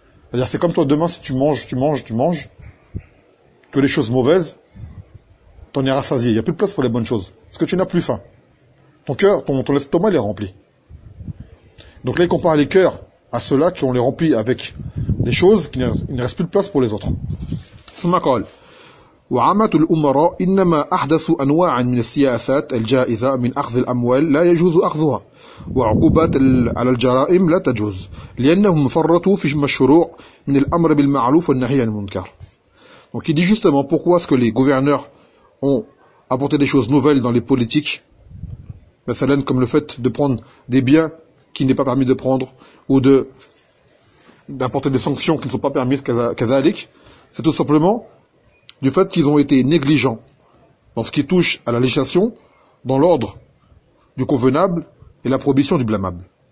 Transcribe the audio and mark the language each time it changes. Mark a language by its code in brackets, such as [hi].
[fr] C'est-à-dire, c'est comme toi demain, si tu manges, que les choses mauvaises, t'en es rassasié. Il n'y a plus de place pour les bonnes choses. Parce que tu n'as plus faim. Ton cœur, ton estomac, il est rempli. Donc là, il compare les cœurs à ceux-là qui ont les remplis avec des choses, qu'il ne reste plus de place pour les autres. [ar] ثم قال وعامة الأمراء إنما أحدثوا أنواعا من السياسات الجائزة من أخذ الأموال لا يجوز أخذها وعقوبات على الجرائم لا تجوز لأنهم فرطوا في مشروع من الأمر بالمعروف والنهي عن المنكر. [fr] Donc il dit justement pourquoi est-ce que les gouverneurs ont apporté des choses nouvelles dans les politiques, مثلاً comme le fait de prendre des biens qu'il n'est pas permis de prendre, ou d'apporter des sanctions qui ne sont pas permises, كذلك, c'est tout simplement du fait qu'ils ont été négligents dans ce qui touche à la législation, dans l'ordre du convenable et la prohibition du blâmable.